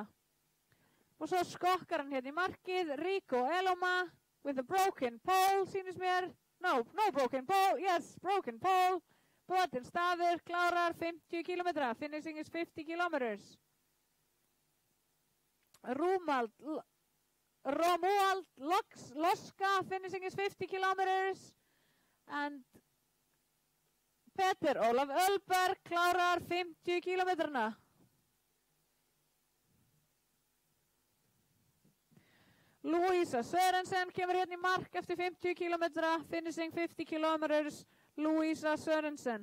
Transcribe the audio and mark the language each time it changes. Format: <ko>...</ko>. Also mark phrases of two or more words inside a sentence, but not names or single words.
<is>Og svo skokkar hann hérna í markið, Rico Eloma</is> <en>with a broken pole,</en> <is>sýnist mér.</is> <en>No broken pole, yes, broken pole.</en> <is>Brotin stafur, klárar 50 kilometra,</is> <en>finishing is 50 kilometers. Romuald Loska, finishing is 50 kilometers.</en> <is>And Peter Ólaf Ölberg klárar 50 kilometrana. Louisa Sørensen kemur hérna í mark eftir 50 kilometra,</is> <en>finishing 50 kilometers,</en> <is>Louisa Sørensen.</is>